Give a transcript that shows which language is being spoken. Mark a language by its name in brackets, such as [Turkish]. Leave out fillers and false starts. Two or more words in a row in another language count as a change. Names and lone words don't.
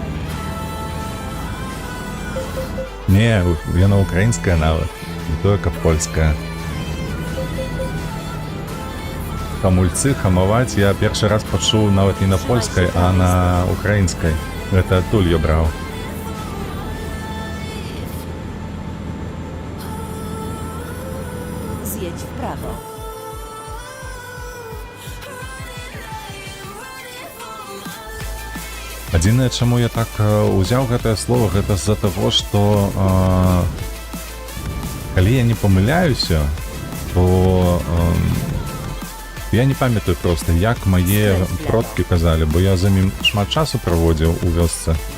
[Belarusian] Не, яна украінская нават, не толькі польская. Хамульцы, хамаваць я першы раз пачуў нават не на польскай, а на украінскай. Гэта адтуль я браў. [Polish] Zjedź w prawo. [Belarusian] Адзінае, чаму я так узяў гэтае слово, гэта з-за таго, што калі я не памыляюся, то я не памятаю проста, як мае продкі казалі, бо я за ім шмат часу праводзіў у вёсцы.